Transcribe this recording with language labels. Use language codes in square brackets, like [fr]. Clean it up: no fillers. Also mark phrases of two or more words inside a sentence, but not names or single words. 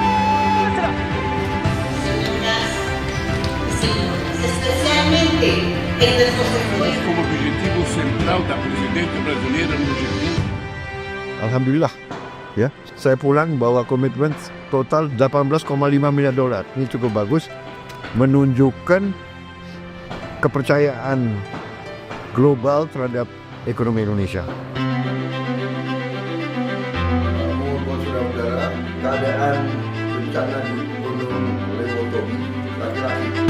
[es] Especialmente en nuestros esfuerzos. [pt] Como objetivo central da presidente brasileira no G20. [id] Alhamdulillah, ya, saya pulang bawa komitmen total 18,5 miliar dolar. Ini cukup bagus, menunjukkan kepercayaan global terhadap ekonomi Indonesia. Saudara-saudara, keadaan bencana di Gunung Leutobi laki-laki.